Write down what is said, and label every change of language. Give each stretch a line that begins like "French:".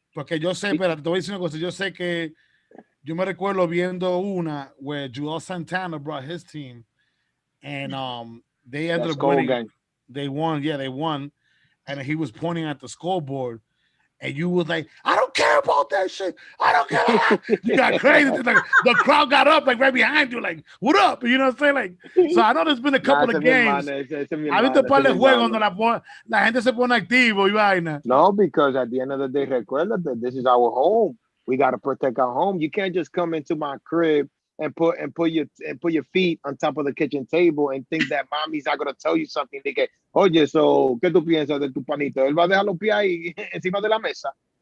Spanish: Porque yo sé, pero te voy a decir una cosa, yo sé que yo me recuerdo viendo una
English: where Joel Santana brought his team and they ended up winning. Gang. They won. And he was pointing at the scoreboard and you was like, I don't care about that shit. I don't care. You got crazy. Like, the crowd got up like right behind you, like, what up? You know what I'm saying? Like, so I know there's been a couple of games.
Spanish: Ha visto un par de juegos donde la gente se pone activo y vaina.
English: No, because at the end of the day, recuérdate, this is our home. We got to protect our home. You can't just come into my crib and put your feet on top of the kitchen table and think that mommy's not gonna tell you something.
Spanish: De que, oye, so, ¿qué tú piensas de tu panito? ¿Él va a dejar los pies ahí encima de la mesa?